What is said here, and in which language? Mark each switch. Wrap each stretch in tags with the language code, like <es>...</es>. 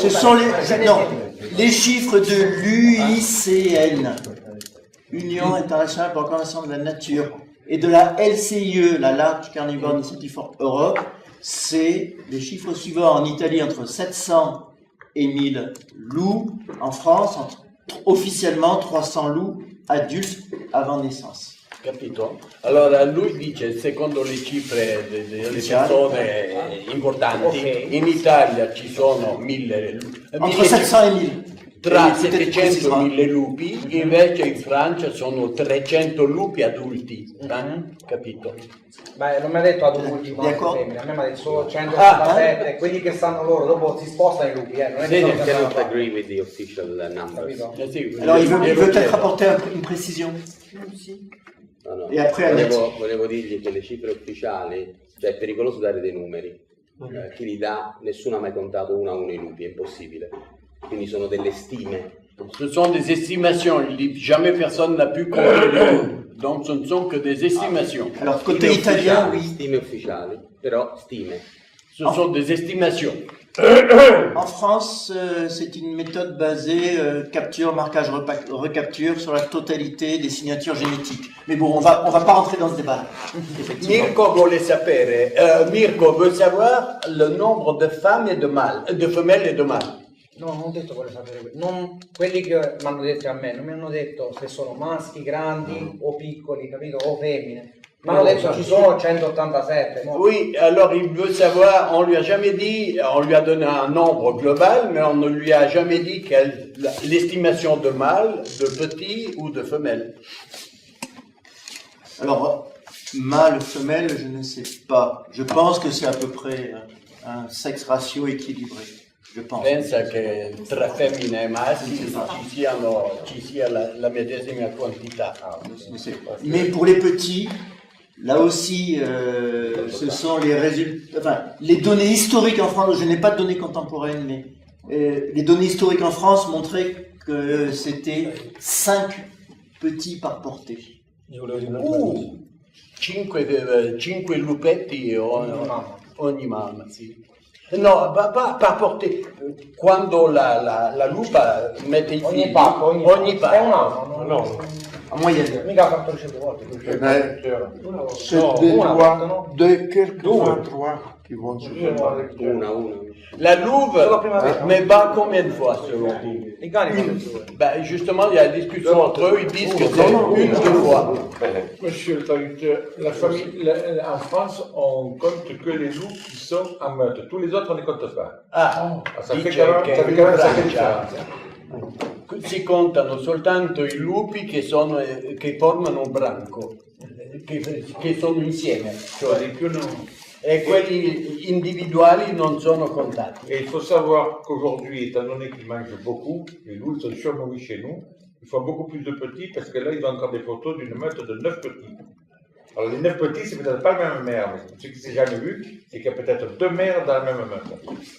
<fr>Ce sont les chiffres de l'UICN, Union internationale pour la conservation de la nature, et de la LCIE, la Large Carnivore Initiative for Europe. C'est les chiffres suivants: en Italie, entre 700 et 1000 loups. En France, officiellement 300 loups adultes avant naissance.</fr> <it>Capito? Allora lui dice, secondo le cifre delle persone importanti, in Italia ci sono 1000 entre 700 e 1000. Tra 700 e 1000 lupi, invece in Francia sono 300 lupi adulti, capito? Beh, non mi ha detto adulti, ma femmine, a me mi ha detto solo 187, quelli che stanno loro, dopo si spostano i lupi, non è che</it> <en>I cannot agree with the official numbers.</en> <fr>Alors il veut peut-être apporter une précision.</fr> <it>No. E après, volevo dirgli che le cifre ufficiali, cioè è pericoloso dare dei numeri, chi li dà, nessuno ha mai contato uno a uno i lupi, è impossibile, quindi sono delle stime.</it> <fr>Ce sont des estimations, il dit jamais personne n'a pu compter les loups, donc ce ne sont que des estimations. Alors côté italien, oui.</fr> <it>Stime ufficiali, però stime.</it> <fr>Ce sont des estimations. En France, c'est une méthode basée capture, marquage, recapture sur la totalité des signatures génétiques. Mais bon, on va pas rentrer dans ce débat.</fr> <it>Mirko vuole sapere,</it> <fr>Mirko veut savoir le nombre de femmes et de mâles, de femelles et de mâles.</fr> <it>No, non ho detto voglio sapere, non, quelli che mi hanno detto a me, non mi hanno detto se sono maschi grandi o piccoli, capito, o femmine. Mi hanno detto ci sono 187.</it> <fr>Oui, alors il veut savoir, on lui a jamais dit, on lui a donné un nombre global, mais on ne lui a jamais dit l'estimation de mâles, de petits ou de femelles. Alors, mâle, femelle, je ne sais pas. Je pense que c'est à peu près un sexe ratio équilibré. Je pense.</fr> <it>Pensa che tra femmine e maschi ci sia la medesima quantità.</it> <fr>Mais pour les petits, là aussi, ce sont les résultats, enfin, les données historiques en France. Je n'ai pas de données contemporaines, mais les données historiques en France montraient que c'était 5 petits par portée.</fr> <it>5 lupetti ogni mamma, sì.</it> <fr>No, par portée.</fr> <it>Quando la lupa mette i figli, ogni pacco. È un anno,</it> <fr>no. En moyenne.</fr> <it>Mica 400 volte.</it> <fr>C'est des doigts de quelques 23 qui vont se faire.</fr> <it>Una.</it> <fr>La louve me bat combien de fois selon vous? Ben, justement, il y a une discussion entre eux, ils disent que c'est une, 2 fois. Monsieur le traducteur, en France, on compte que les loups qui sont en meute. Tous les autres, on ne les compte pas. Ça fait quand même un sacré différence.</fr> <it>Si contano soltanto i lupi che formano un branco, che sono insieme, cioè, e quelli individuali non sono contati.</it> <fr>Et il faut savoir qu'aujourd'hui, étant donné qu'ils mangent beaucoup, les loups sont surnourris chez nous, ils font beaucoup plus de petits parce que là, ils ont encore des photos d'une meute de 9 petits. Alors les 9 petits, c'est peut-être pas la même mère, mais ce qui s'est jamais vu, c'est qu'il y a peut-être 2 mères dans la même meute.</fr>